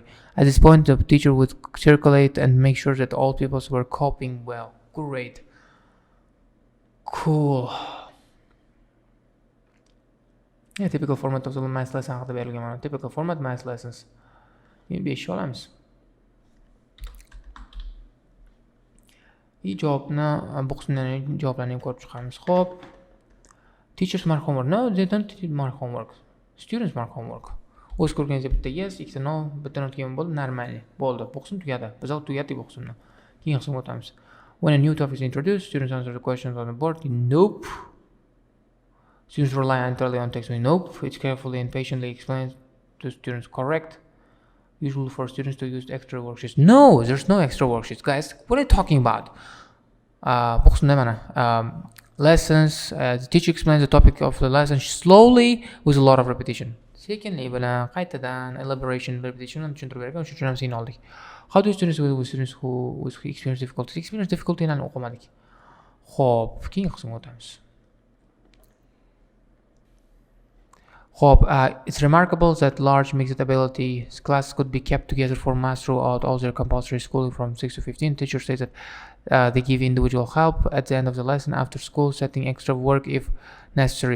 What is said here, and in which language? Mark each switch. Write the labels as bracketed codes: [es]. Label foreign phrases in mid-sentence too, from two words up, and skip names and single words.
[en] At this point, the teacher would circulate and make sure that all pupils were coping well. Great. Cool. Yeah, typical format of the math lesson. Typical format math lessons. [uz] Maybe olamiz. Bu qismdan javoblarni ham ko'rib chiqamiz. Xo'p. [en] Teachers mark homework. No, they don't mark homework. Students mark homework. [uz] O'z ko'rganingizda bitta yes, ikkita no, bitta not kelgan bo'ldi, normally. Bo'ldi. Bu qism tugadi. Biz hozir tugatdik bu qismni. Keyin qismga o'tamiz. [en] When a new topic is introduced, students answer the questions on the board. Nope. Students rely entirely on text. Nope. It's carefully and patiently explained to students. Correct. Usual for students to use extra worksheets. No, there's no extra worksheets, guys. What are you talking about? Lessons. The teacher explains the topic of the lesson slowly with a lot of repetition. Secondly, [uz] qaytadan [en] elaboration, repetition [uz] tushuntirib bergan, shuning uchun ham sen oldik. [en] How do students who experience difficulties? Experience difficulty [uz] ni o'qimadik. Xo'p, keyingi qismga o'tamiz. [en] It's remarkable that large mixed ability classes could be kept together for math throughout all their compulsory schooling from 6 to 15. Teachers say that they give individual help at the end of the lesson after school, setting extra work if necessary.